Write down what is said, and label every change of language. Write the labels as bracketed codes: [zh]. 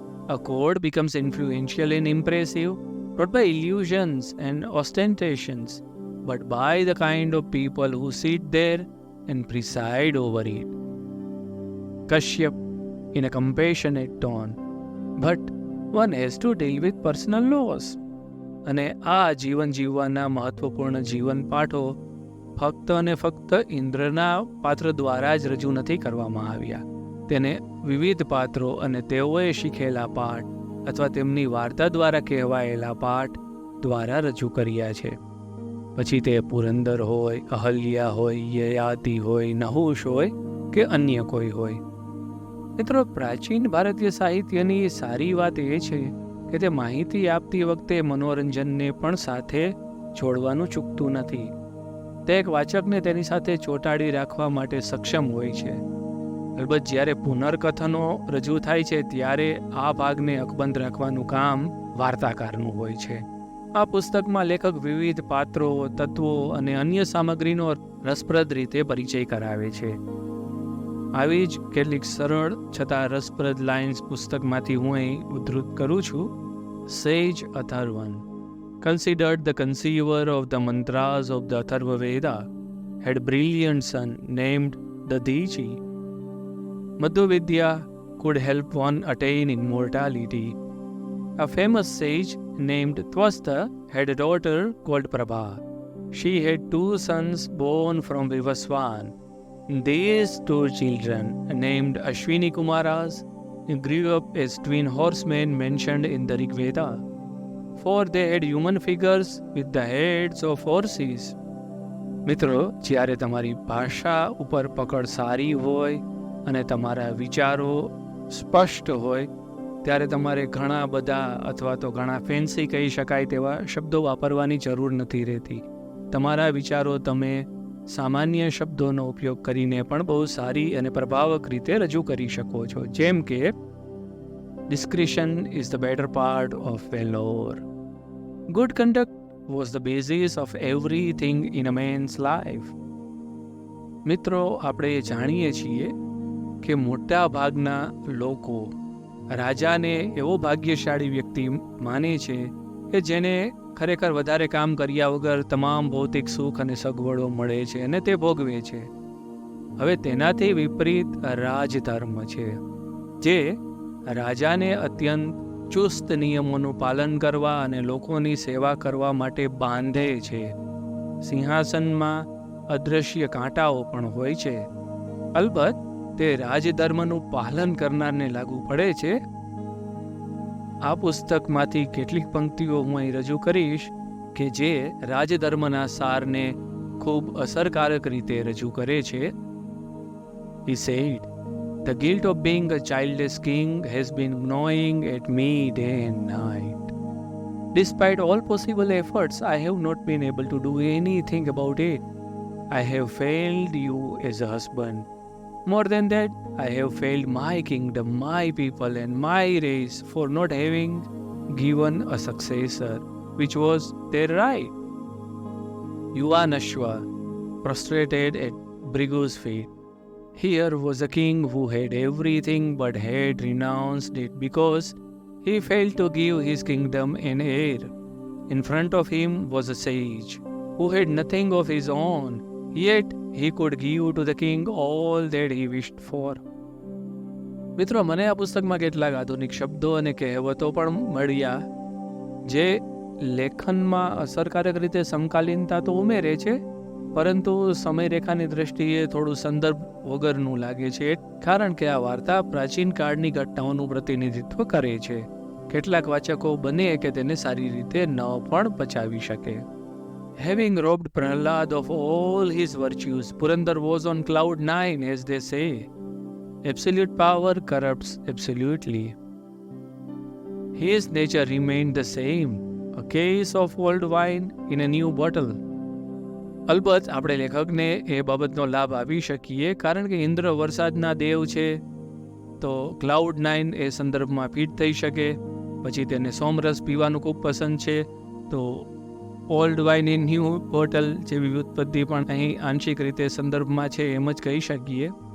[en] A court becomes influential and impressive, not by illusions and ostentations, but by the kind of people who sit there and preside over it. Kashyap, in a compassionate tone, but one has to deal with personal loss. [gu] અને આ જીવન જીવવાના મહત્વપૂર્ણ જીવન પાઠો ફક્ત અને ફક્ત ઇન્દ્રના પાત્ર દ્વારા જ રજૂ નથી કરવામાં આવ્યા. તેને વિવિધ પાત્રો અને તેઓએ શીખેલા પાઠ અથવા તેમની વાર્તા દ્વારા કહેવાયેલા પાઠ દ્વારા રજૂ કર્યા છે. પછી તે પુરંદર હોય, અહલ્યા હોય, યયાતિ હોય, નહુષ હોય કે અન્ય કોઈ હોય. મિત્રો, પ્રાચીન ભારતીય સાહિત્યની સારી વાત એ છે કે તે માહિતી આપતી વખતે મનોરંજનને પણ સાથે જોડવાનું ચૂકતું નથી. તે એક વાચકને તેની સાથે ચોંટાડી રાખવા માટે સક્ષમ હોય છે. અલબત્ત જ્યારે પુનર્કથનો રજૂ થાય છે ત્યારે આ ભાગને અકબંધ રાખવાનું કામ વાર્તાકારનું હોય છે. આ પુસ્તકમાં લેખક વિવિધ પાત્રો, તત્વો અને અન્ય સામગ્રીનો રસપ્રદ રીતે પરિચય કરાવે છે. આવી જ કેટલીક સરળ છતાં રસપ્રદ લાઇન્સ પુસ્તકમાંથી હું અહીં ઉદ્ધૃત કરું છું. [en] Sage Atharvan, considered the conceiver of the mantras of the Atharva Veda, had brilliant son named Dadiji. Madhu Vidya could help one attain immortality. A famous sage named Twasta had a daughter called Prabha. She had 2 sons born from Vivaswan. These 2 children, named Ashwini Kumaras, grew up as twin horsemen mentioned in the Rig Veda, for they had human figures with the heads of horses. [gu] મિત્રો, જ્યારે તમારી ભાષા ઉપર પકડ સારી હોય અને તમારા વિચારો સ્પષ્ટ હોય ત્યારે તમારે ઘણા બધા અથવા તો ઘણા ફેન્સી કહી શકાય તેવા શબ્દો વાપરવાની જરૂર નથી રહેતી. તમારા વિચારો તમે સામાન્ય શબ્દોનો ઉપયોગ કરીને પણ બહુ સારી અને પ્રભાવક રીતે રજૂ કરી શકો છો. જેમ કે [en] discretion is the better part of valor. Good conduct was the basis of everything in a man's life. [gu] મિત્રો, આપણે જાણીએ છીએ કે મોટા ભાગના લોકો રાજાને એવો ભાગ્યશાળી વ્યક્તિ માને છે કે જેને ખરેખર વધારે કામ કર્યા વગર તમામ ભૌતિક સુખ અને સગવડો મળે છે અને તે ભોગવે છે. હવે તેનાથી વિપરીત રાજધર્મ છે, જે રાજાને અત્યંત ચુસ્ત નિયમોનું પાલન કરવા અને લોકોની સેવા કરવા માટે બાંધે છે. સિંહાસનમાં અદ્રશ્ય કાંટાઓ પણ હોય છે. અલબત્ત તે રાજધર્મનું પાલન કરનારને લાગુ પડે છે. આ પુસ્તકમાંથી કેટલીક પંક્તિઓ હું અહીં રજૂ કરીશ કે જે રાજધર્મના સારને ખૂબ અસરકારક રીતે રજૂ કરે છે. [en] He said, "The guilt of being a childless king has been gnawing at me day and night. Despite all possible efforts, I have not been able to do anything about it. I have failed you as a husband. More than that, I have failed my kingdom, my people and my race for not having given a successor, which was their right." Yuvanashva prostrated at Brigu's feet. Here was a king who had everything but had renounced it because he failed to give his kingdom an heir. In front of him was a sage who had nothing of his own, yet he could give to the king all that he wished for. [gu] મિત્રો, મને આ પુસ્તકમાં કેટલાક આધુનિક શબ્દો અને કહેવતો પણ મળ્યા જે લેખનમાં અસરકારક રીતે સમકાલીનતા તો ઉમેરે છે, પરંતુ સમયરેખાની દ્રષ્ટિએ થોડું સંદર્ભ વગરનું લાગે છે, કારણ કે આ વાર્તા પ્રાચીન કાળની ઘટનાઓનું પ્રતિનિધિત્વ કરે છે. કેટલાક વાચકો બને કે તેને સારી રીતે ન પણ પચાવી શકે. [en] Having robbed Prahlad of all his virtues, Purandar was on cloud 9, as they say. Absolute power corrupts absolutely. His nature remained the same, a case of old wine in a new bottle. [gu] અલબત્ત આપણે લેખકને એ બાબતનો લાભ આપી શકીએ, કારણ કે ઇન્દ્ર વરસાદના દેવ છે, તો ક્લાઉડ 9 એ સંદર્ભમાં ફિટ થઈ શકે. પછી તેને સોમરસ પીવાનું ખૂબ પસંદ છે, તો [en] old wine in new bottle [gu] જેવી વ્યુત્પત્તિ પણ અહીં આંશિક રીતે સંદર્ભમાં છે એમ જ કહી શકીએ.